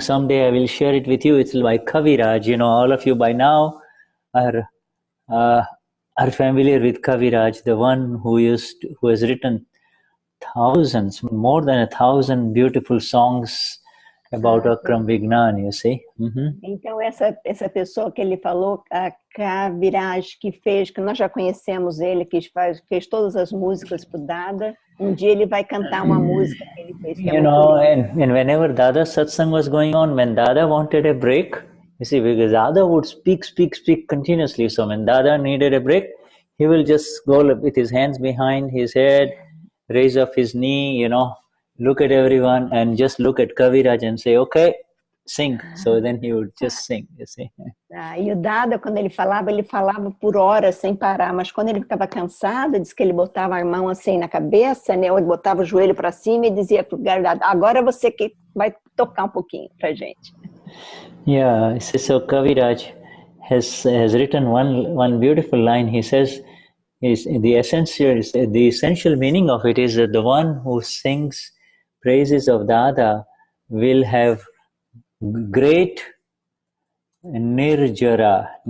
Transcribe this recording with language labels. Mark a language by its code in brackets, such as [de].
[en] Someday I will share it with you. It's by Kaviraj. All of you by now are familiar with Kaviraj, the one who has written more than 1,000 beautiful songs about Akram Vignan, you see. [pt] Então essa pessoa que ele falou, a Kaviraj, que nós já conhecemos ele, que fez todas as músicas pro Dada. Dia ele vai cantar uma música que ele fez. [en] And whenever Dada's satsang was going on, when Dada wanted a break, you see, because Dada would speak continuously. So when Dada needed a break, he will just go with his hands behind his head, raise up his knee, look at everyone and just look at Kaviraj and say, okay, sing. So then he would just sing, you see. [pt] E o Dada, quando ele falava por horas sem parar, mas quando ele ficava cansado, diz que ele botava a mão assim na cabeça, né, ou ele botava o joelho para cima e dizia pro Dada, agora você que vai tocar um pouquinho pra gente. [en] Yeah, so Kaviraj has written one beautiful line. He says, the essential meaning of it is that the one who sings praises of Dada will have great nirjara.